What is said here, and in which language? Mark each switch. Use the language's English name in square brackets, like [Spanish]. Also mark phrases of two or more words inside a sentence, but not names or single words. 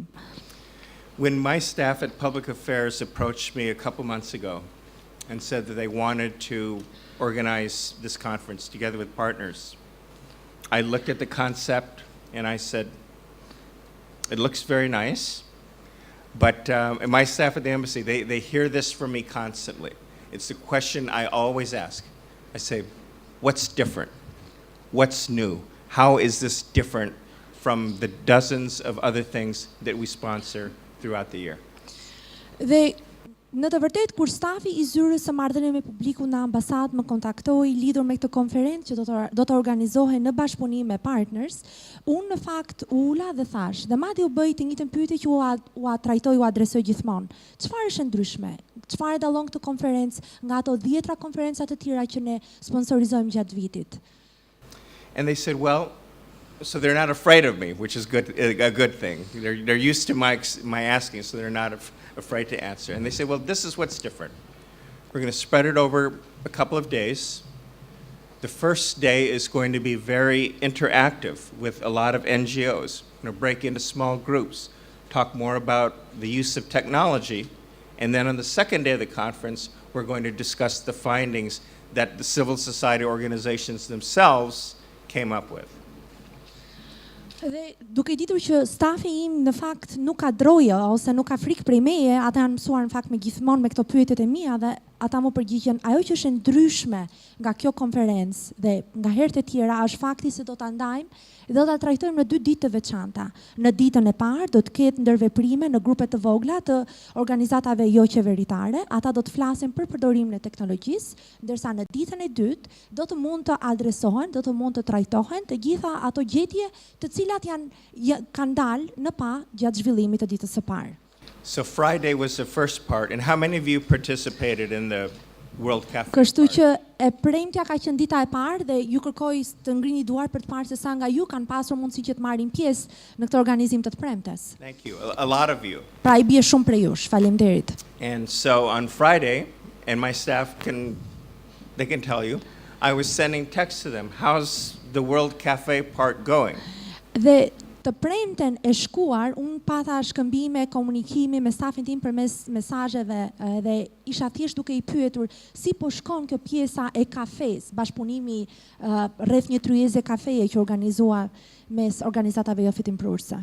[English] When my staff at Public Affairs approached me a couple months ago, and said that they wanted to organize this conference together with partners. I looked at the concept and I said, it looks very nice, but and my staff at the embassy, they hear this from me constantly. It's the question I always ask. I say, what's different? What's new? How is this different from the dozens of other things that we sponsor throughout the year? [Albanian] Dhe në të vërtetë kur stafi I zyrës së marrëdhënieve me publikun në ambasadë më kontaktoi lidhur me këtë konferencë që do të organizohej në bashkëpunim me Partners, unë në fakt ula dhe thash, dhe madje u bëj të njëjtën pyetje që u trajtoj, u adresoj gjithmonë. Çfarë është ndryshme? Çfarë dallon këtë konferencë nga ato 10 konferenca të tjera që ne sponsorizojmë gjatë vitit? [English] And they said, well, so they're not afraid of me, which is a good thing. They're used to my asking, so they're not afraid to answer. And they say, well, this is what's different. We're going to spread it over a couple of days. The first day is going to be very interactive with a lot of NGOs. We're going to break into small groups, talk more about the use of technology. And then on the second day of the conference, we're going to discuss the findings that the civil society organizations themselves came up with. [Albanian] Dhe duke ditur që stafi im në fakt nuk ka droje ose nuk ka frikë prej meje, ata janë mësuar në fakt me gjithmonë me këto pyetjet e mia dhe ata më përgjigjen ajo që është ndryshme nga kjo konferencë dhe nga herët e tjera është fakti se do ta ndajmë dhe do ta trajtojmë në 2 ditë të veçanta. Në ditën e parë do të ketë ndërveprime në grupe të vogla të organizatave jo qeveritare, ata do të flasin për përdorimin e teknologjisë, ndërsa në ditën e dytë do të mund të adresohen, do të mund të trajtohen të gjitha ato gjetje të cilat kanë dalë në pa gjatë zhvillimit të ditës së parë. [English] So Friday was the first part, and how many of you participated in the World Café? [Albanian] Kështu që e premtja ka qenë dita e parë dhe ju kërkoj të ngrini duar për të parë se sa nga ju kanë pasur mundësi që të marrin pjesë në këtë organizim të premtes. [English] Thank you. A lot of you. [Albanian] Pra I bie shumë prej jush. Faleminderit. [English] And so on Friday, and my staff can tell you, I was sending texts to them. How's the World Café part going? [Albanian] Dhe të premten e shkuar, unë pata shkëmbime, komunikimi me stafin tim përmes mesazheve dhe isha thjesht duke I pyetur si po shkon kjo pjesa e kafes, bashkëpunimi rreth një tryeze kafeje që organizua mes organizatave jo fitimprurse.